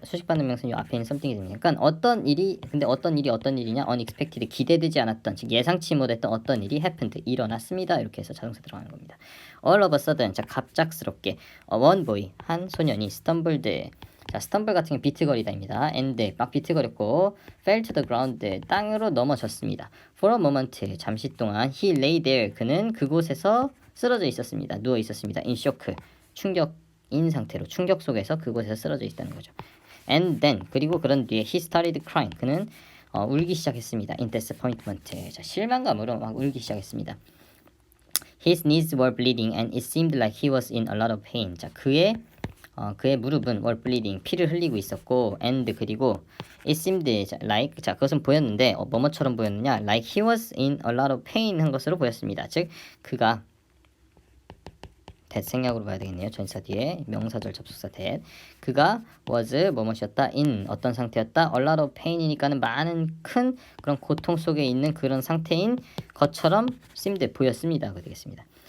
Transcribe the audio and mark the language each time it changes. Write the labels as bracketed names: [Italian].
[Korean] 수식받는 명사는 이 앞에 있는 something이 됩니다. 그러니까 어떤 일이 어떤 일이냐? unexpected 기대되지 않았던 즉 예상치 못했던 어떤 일이 happened 일어났습니다. 이렇게 해서 자동사 들어가는 겁니다. [English] all of a sudden [Korean] 자 갑작스럽게 [English] one boy [Korean] 한 소년이 stumbled 자, 스텀블 같은 경우 비트거리다입니다. and 막 비트거렸고 [English] fell to the ground [Korean] 땅으로 넘어졌습니다. [English] for a moment [Korean] 잠시 동안 [English] he lay there [Korean] 그는 그곳에서 쓰러져 있었습니다. 누워 있었습니다. [English] in shock [Korean] 충격인 상태로 충격 속에서 그곳에서 쓰러져 있다는 거죠. [English] and then [Korean] 그리고 그런 뒤에 [English] he started crying [Korean] 그는 울기 시작했습니다. [English] in disappointment [Korean] 자, 실망감으로 막 울기 시작했습니다. [English] His knees were bleeding and it seemed like he was in a lot of pain. [Korean] 자, 그의 무릎은 [English] were bleeding [Korean] 피를 흘리고 있었고 and 그리고 [English] it seemed like [Korean] 자 그것은 보였는데 뭐뭐처럼 보였느냐 [English] like he was in a lot of pain [Korean] 한 것으로 보였습니다. 즉 그가 that 생략으로 봐야 되겠네요. 전치사 뒤에 명사절 접속사 that 그가 was 뭐뭐였다 in 어떤 상태였다 [English] a lot of pain [Korean] 이니까는 많은 큰 그런 고통 속에 있는 그런 상태인 것처럼 seemed 보였습니다. 그 되겠습니다.